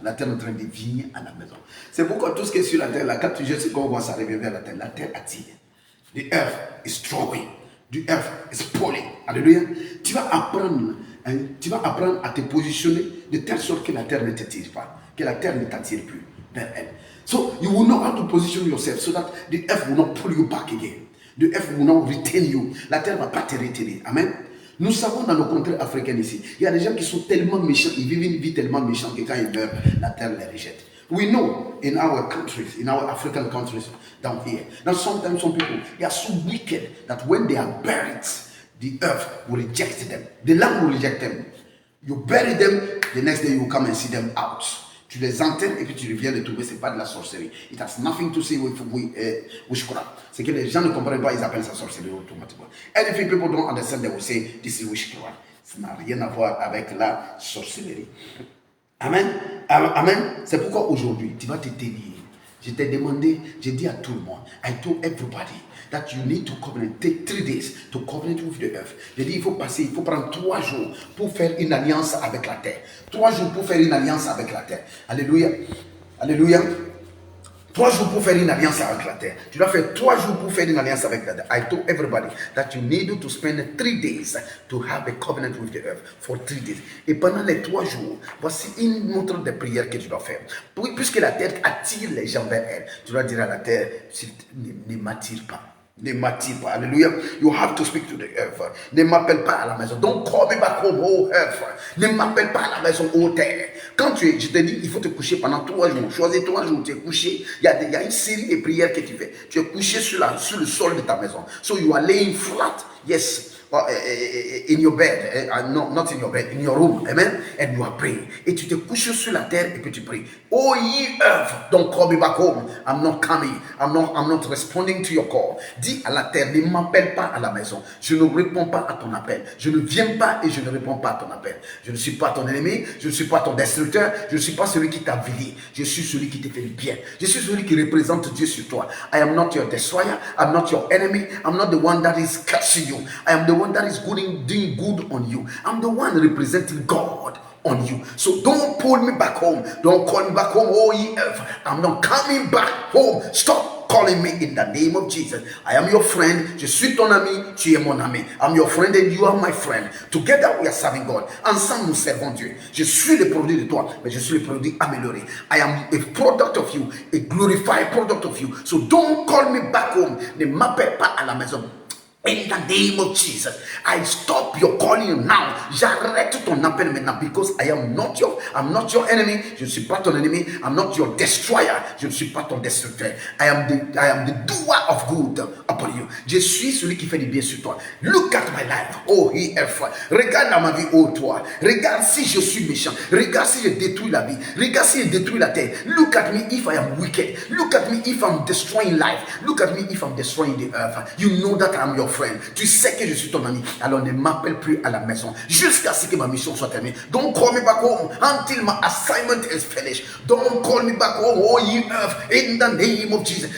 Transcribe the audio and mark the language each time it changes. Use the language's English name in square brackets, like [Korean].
[French] La terre est en train de venir à la maison. C'est pourquoi tout ce qui est sur la terre, là, quand tu jettes, quand on va s'arriver vers la terre attire. [English] The earth is drawing. The earth is pulling. Alléluia. [French] Tu vas apprendre à te positionner de telle sorte que la terre ne te tire pas. Que la terre ne t'attire plus vers elle. [English] So you will know how to position yourself so that the earth will not pull you back again. The earth will not retain you. [French] La terre ne va pas te retenir. Amen. Nous savons dans nos contrées africaines ici, il y a des gens qui sont tellement méchants, ils vivent une vie tellement méchante que quand ils meurent, la terre les rejette. [English] We know in our countries, in our African countries down here, that sometimes some people, they are so wicked that when they are buried, the earth will reject them. The land will reject them. You bury them, the next day you come and see them out. [French] Tu les enterres et puis tu reviens les trouver, ce n'est pas de la sorcellerie. [English] It has nothing to do with witchcraft. [French] C'est que les gens ne comprennent pas, ils appellent ça sorcellerie automatiquement. [English] And if people don't understand, they will say, this is witchcraft. [French] Ça n'a rien à voir avec la sorcellerie. Amen. Amen. C'est pourquoi aujourd'hui, tu vas te tenir. Je t'ai demandé, j'ai dit à tout le monde, [English] I told everybody that you need to covenant, take 3 days to covenant with the earth. [French] J'ai dit, il faut prendre 3 jours pour faire une alliance avec la terre. 3 jours pour faire une alliance avec la terre. Alléluia. Alléluia. 3 jours pour faire une alliance avec la terre. Tu dois faire 3 jours pour faire une alliance avec la terre. [English] I told everybody that you need to spend 3 days to have a covenant with the earth for 3 days. [French] Et pendant les 3 jours, voici une montre de prière que tu dois faire. Puisque la terre attire les gens vers elle, tu dois dire à la terre, ne m'attire pas. Ne m'attire pas. Alléluia. [English] You have to speak to the earth. [French] Ne m'appelle pas à la maison. [English] Don't call me back home, oh earth. [French] Ne m'appelle pas à la maison, oh terre. Quand je te dis, il faut te coucher pendant 3 jours. Choisis 3 jours, tu es couché. Il y a une série de prières que tu fais. Tu es couché sur le sol de ta maison. [English] So you are laying flat. Yes. In your bed, no, not in your bed, in your room, amen, and you are praying. [French] Et tu te couches sur la terre et puis tu pries. [English] Oh ye earth, don't call me back home. I'm not coming. I'm not responding to your call. [French] Dis à la terre, ne m'appelle pas à la maison. Je ne réponds pas à ton appel. Je ne viens pas et je ne réponds pas à ton appel. Je ne suis pas ton ennemi. Je ne suis pas ton destructeur. Je ne suis pas celui qui t'a vidé. Je suis celui qui te fait du bien. Je suis celui qui représente Dieu sur toi. [English] I am not your destroyer. I'm not your enemy. I'm not the one that is cursing you. I am the one that is doing good on you. I'm the one representing God on you. So don't pull me back home. Don't call me back home, oh ye earth. I'm not coming back home. Stop calling me in the name of Jesus. I am your friend. [French] Je suis ton ami. Tu es mon ami. [English] I'm your friend and you are my friend. Together we are serving God. [French] Ensemble nous servons Dieu. Je suis le produit de toi, mais je suis le produit amélioré. [English] I am a product of you, a glorified product of you. So don't call me back home. [French] Ne m'appelle pas à la maison. [English] In the name of Jesus, I stop your calling now. [French] J'arrête ton appel maintenant [English] because I'm not your enemy. [French] Je ne suis pas ton ennemi. [English] I'm not your destroyer. [French] Je ne suis pas ton destructeur. [English] I am the doer of good upon you. [French] Je suis celui qui fait du bien sur toi. [English] Look at my life. [French] Oh, regarde dans ma vie, oh toi. Regarde si je suis méchant. Regarde si je détruis la vie. Regarde si je détruis la terre. [English] Look at me if I am wicked. Look at me if I'm destroying life. Look at me if I'm destroying the earth. You know that I'm your friend. [French] Tu sais que je suis ton ami. Alors ne m'appelle plus à la maison jusqu'à ce que ma mission soit terminée. [English] Don't call me back home until my assignment is finished. Don't call me back home, oh ye earth, in the name of Jesus.